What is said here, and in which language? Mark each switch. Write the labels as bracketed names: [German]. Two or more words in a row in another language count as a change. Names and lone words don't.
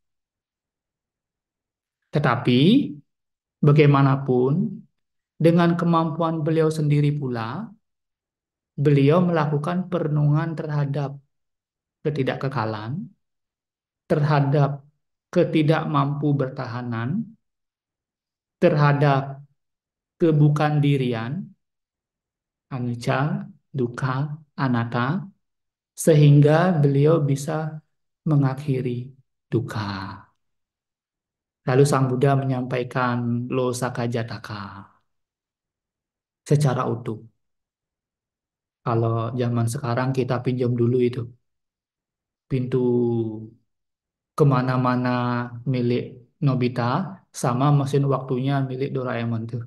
[Indonesian] Tetapi bagaimanapun, dengan kemampuan beliau sendiri pula, beliau melakukan perenungan terhadap ketidakkekalan, terhadap ketidakmampu bertahanan, terhadap kebukandirian, [Pali] anicca, dukkha, anatta, [Indonesian] sehingga beliau bisa mengakhiri dukkha. Lalu Sang Buddha menyampaikan Losaka Jataka secara utuh. Kalau zaman sekarang kita pinjam dulu itu pintu kemana-mana milik Nobita sama mesin waktunya milik Doraemon tuh.